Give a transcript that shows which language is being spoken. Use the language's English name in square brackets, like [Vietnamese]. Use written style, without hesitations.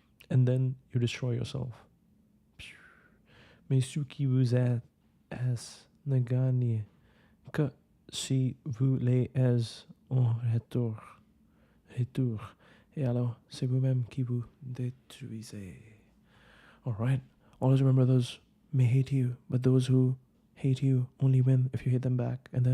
[English] And then you destroy yourself. [French] Mais ceux qui vous aident ne gagnent que si vous les aidez en retour. Et alors, c'est vous-même qui vous détruisez. [English] Alright? Always remember, those may hate you, but those who hate you only win if you hate them back. And then